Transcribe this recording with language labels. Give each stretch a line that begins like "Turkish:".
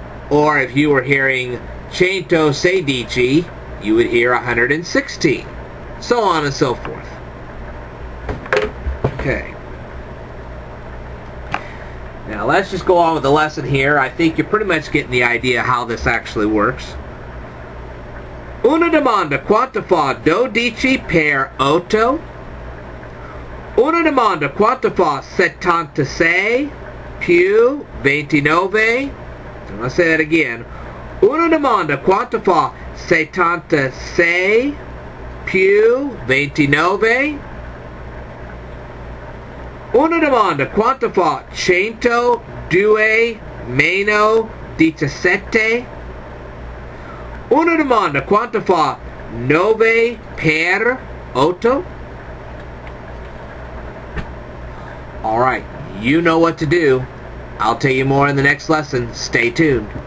English: Or if you were hearing 116, you would hear 116. So on and so forth. Okay. Now let's just go on with the lesson here. I think you're pretty much getting the idea how this actually works.
Italian: Una domanda, quanto fa 12 per 8? Una domanda, quanto fa 76 più 29?
English: I'm going to say that again.
Italian: Una domanda, quanto fa 76 più 29? Una domanda, quanto fa 102 meno 17? Una domanda, quanto fa 9 per 8?
English: Alright, you know what to do. I'll tell you more in the next lesson. Stay tuned.